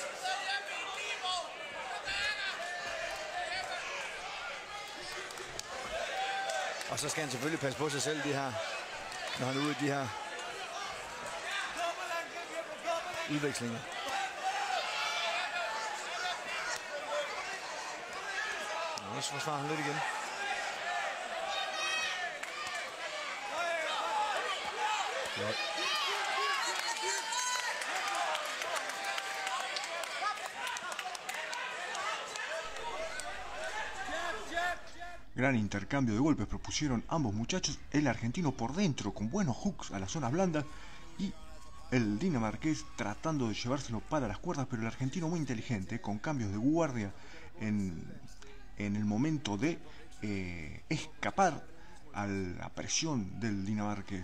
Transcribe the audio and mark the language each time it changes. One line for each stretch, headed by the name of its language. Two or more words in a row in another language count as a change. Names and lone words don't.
Danish: Og så skal han selvfølgelig passe på sig selv, de her, når han er ude i de her udvekslinger. Og så forsvarer han lidt igen. Ja.
Spanish: Gran intercambio de golpes propusieron ambos muchachos, el argentino por dentro con buenos hooks a las zonas blandas y el dinamarqués tratando de llevárselo para las cuerdas, pero el argentino muy inteligente, con cambios de guardia en el momento de escapar a la presión del dinamarqués.